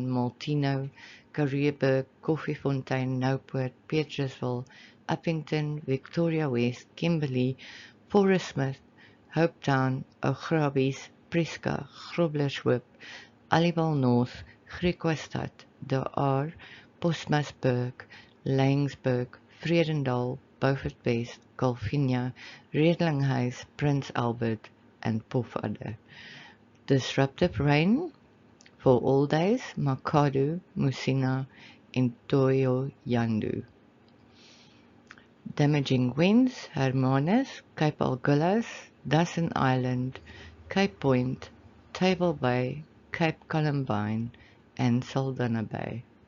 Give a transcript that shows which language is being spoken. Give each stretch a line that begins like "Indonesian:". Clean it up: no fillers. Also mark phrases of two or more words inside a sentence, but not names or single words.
English: Maltino, Karreeburg, Koffiefontein, Nouport, Petrusville, Uppington, Victoria West, Kimberley, Forest Smith, Hopetown, Ograbis, Prieska, Groblershoop, Aliwal North, Griquastad, De Aar, Postmasburg, Laingsburg, Vredendal, Beaufort West, Golfinia, Redlinghuis, Prince Albert, and Pofadder. Disruptive rain for all days, Makadu, Musina, and Toyo Yandu. Damaging winds, Hermanus, Cape Agulhas, Dawson Island, Cape Point, Table Bay, Cape Columbine, and Saldanha Bay.